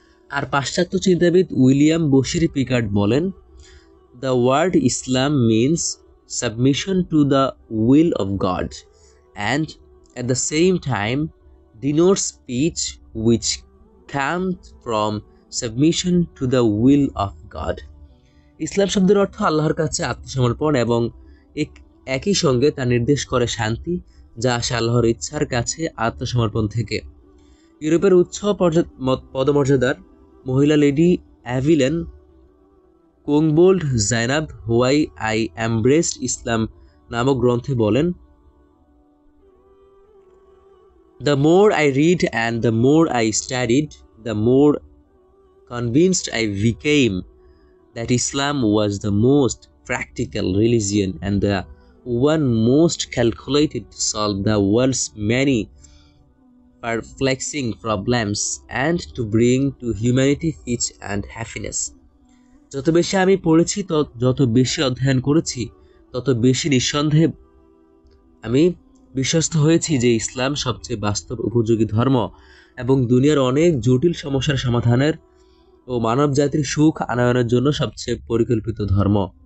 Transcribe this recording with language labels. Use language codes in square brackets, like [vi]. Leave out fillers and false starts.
[bn] আর পাশ্চাত্য চিন্তাবিদ [en] William Bashir Pickthall বলেন, the word Islam means submission to the will of God and at the same time denotes speech which comes from submission to the will of God. [bn] ইসলাম শব্দের অর্থ আল্লাহর কাছে আত্মসমর্পণ এবং একই সঙ্গে তা নির্দেশ করে শান্তি যা আসে আল্লাহর ইচ্ছার কাছে আত্মসমর্পণ থেকে। ইউরোপের উচ্চ পদমর্যাদার মহিলা lady অ্যাভিলেন [en] Cobbold Zainab why I embraced Islam [bn] নামক গ্রন্থে বলেন, [en] The more I read and the more I studied, the more convinced I became that Islam was the most practical religion and the one most calculated to solve the world's many perplexing problems and to bring to humanity peace and happiness. [bn] যত বেশি আমি পড়েছি, যত বেশি অধ্যয়ন করেছি, তত বেশি নিঃসন্দেহে আমি বিশ্বস্ত হয়েছি যে ইসলাম সবচেয়ে বাস্তব উপযোগী ধর্ম এবং দুনিয়ার অনেক জটিল সমস্যার সমাধানের ও মানব জাতির সুখ আনয়নের জন্য সবচেয়ে পরিকল্পিত ধর্ম।